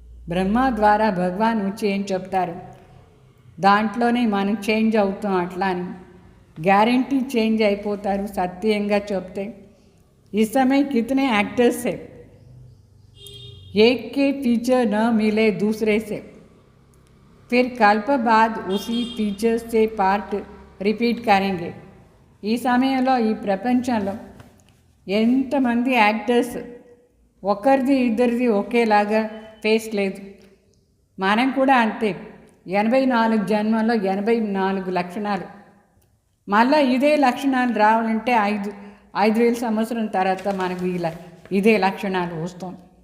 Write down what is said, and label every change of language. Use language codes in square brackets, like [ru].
[te] బ్రహ్మ ద్వారా భగవాన్ వచ్చి ఏం చెప్తారు, దాంట్లోనే మనం చేంజ్ అవుతాం. అట్లా అని గ్యారంటీ చేంజ్ అయిపోతారు సత్యంగా చెప్తే. [hi] इस समय कितने एक्टर्स है, एक के फीचर न मिले दूसरे से, फिर कल्प बाद उसी फीचर से पार्ट रिपीट करेंगे. [te] ఈ సమయంలో ఈ ప్రపంచంలో ఎంతమంది యాక్టర్స్ ఒకరిది ఇద్దరిది ఒకేలాగా ఫేస్ లేదు. మనం కూడా అంతే. 84 జన్మల్లో 84 లక్షణాలు. మళ్ళీ ఇదే లక్షణాలు రావాలంటే 5,000 సంవత్సరం తర్వాత మనకు ఇదే లక్షణాలు వస్తుంది.